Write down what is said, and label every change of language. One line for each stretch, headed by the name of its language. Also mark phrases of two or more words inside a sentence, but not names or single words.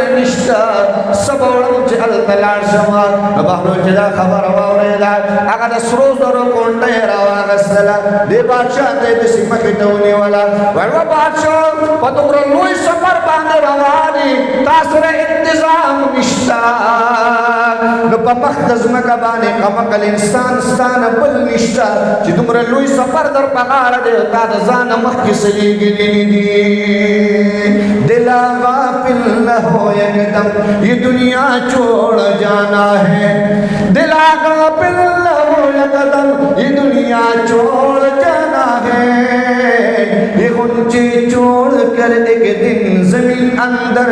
Pashto: نشته څه به وړم چې هلته لاړ شم نو بهلول چې دا خبره واورېده هغه د سرو زرو غونډۍ یې راواغېستله دې بادشاه ته یې داسې مخې ته ونیوله ویل و بادشاه په دومره لوی سفر باندې روان یې تا سره انتظام نشته نو په مخ د ځمکه باندې قمقل انسان ستا نه بل نشته چې دومره لوی سفر در په غاړه دی تا د ځانه مخکې څه لېږلي دي
Urdu: دلا غافل نہ ہو یکدم یہ دنیا چھوڑ جانا ہے دلا غافل نہ ہو یکدم یہ دنیا چھوڑ جانا ہے یہ غنچے چھوڑ کر ایک دن زمین اندر